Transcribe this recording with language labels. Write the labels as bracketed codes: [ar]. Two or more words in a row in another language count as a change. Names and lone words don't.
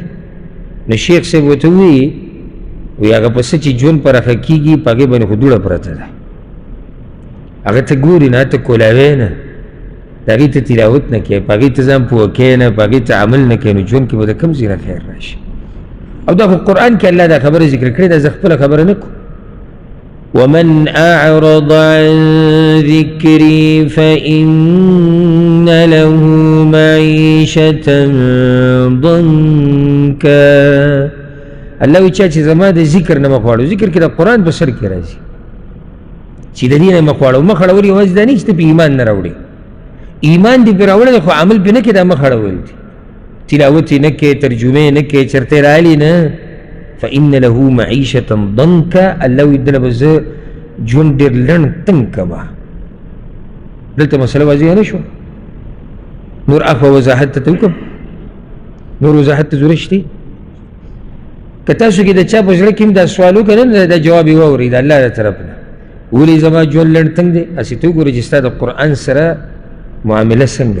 [ps] نو شیخ صاحب ورته ووایي، وایي هغه په څه چې ژوند پراخه کېږي په هغې باندې خو دوړه پرته ده، هغه ته ګورې نه، ته کولاوی نه، د هغې ته تلاوت نه کوې، په هغې ته ځان پوه کوې نه، په هغې ته عمل نه کوې، نو ژوند کې به د کوم ځای نه خیر راشي. او دا خو قرآن کې الله دا خبره ذکر کړې ده، زه خپله خبره نه کوم. [ar] ومن أعرض عن ذكري فإن له معيشة ضنكا. [ps] الله وی چې زما د ذکر نه مخ واړو، ذکر کې د قرآن په سر کې راځي چې د دې نه مخ واړو. مخ اړول یوازې دا نه چې ته په ایمان نه راوړې، ایمان دې پرې راوړی دی، خو عمل پرې نه کوې، دا مخ اړول دي. تلاوت یې نه کوې، ترجمې یې نه کوې، چېرته یې رالي نه. [ar] فإن له معيشة ضنكا. [ps] الله وی دله به زه ژوند ډېر لنډ تنګ کړمه. دلته مسله واضح نه شو نور اخوا وضاحت ته وکم نور وضاحت ته ضرورت شته که تاسو کې د چا په زړه کې هم دا سوال وکړه دا جواب یې واورئ د الله له طرف نه ولې زما ژوند لنډ تنګ دی هسې ته وګورې چې ستا د قرآن سره معامله څنګه